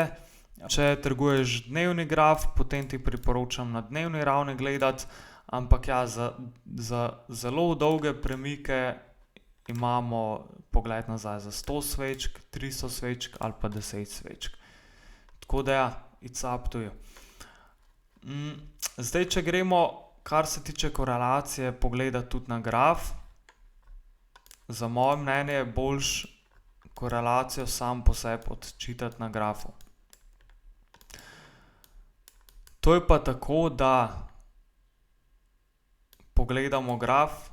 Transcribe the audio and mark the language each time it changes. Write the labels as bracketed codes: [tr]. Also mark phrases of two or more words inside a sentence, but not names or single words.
[sl] Če trguješ dnevni graf, potem ti priporočam na dnevni ravni gledati, ampak ja, za zelo dolge premike imamo pogled nazaj za 100 svečk, 300 svečk ali pa 10 svečk. Tako da ja, [en] it's up to you. [sl] Zdaj, če gremo, kar se tiče korelacije, pogledati tudi na graf. Za moje mnenje je boljše korelacijo sam po sebi odčitati na grafu. To je pa tako, da pogledamo graf.